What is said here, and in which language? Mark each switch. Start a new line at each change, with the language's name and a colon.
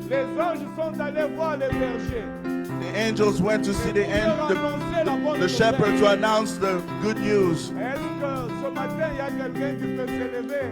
French: Les anges sont allés voir les bergers.
English: the angels went to see the shepherd to announce the good news.
French: Est-ce que ce matin, il y a quelqu'un qui peut s'élever?